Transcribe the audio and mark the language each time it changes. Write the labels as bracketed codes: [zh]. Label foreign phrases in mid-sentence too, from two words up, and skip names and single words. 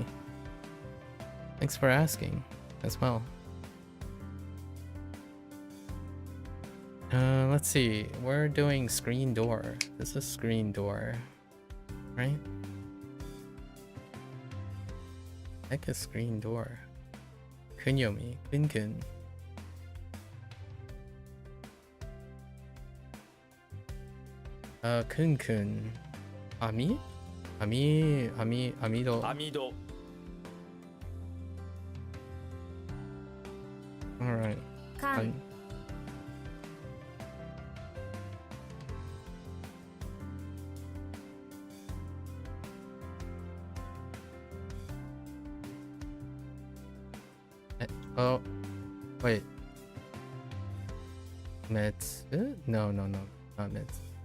[en] Thanks for asking as well. Let's see. We're doing screen door. This is screen door, right? Heck, a screen door. [ja] Kunyomi, Kunkun. Kunkun. Ami? Amido. Amido. [en] Alright. [ja] かん、 [en] Oh, wait. Mets? No, not Mets.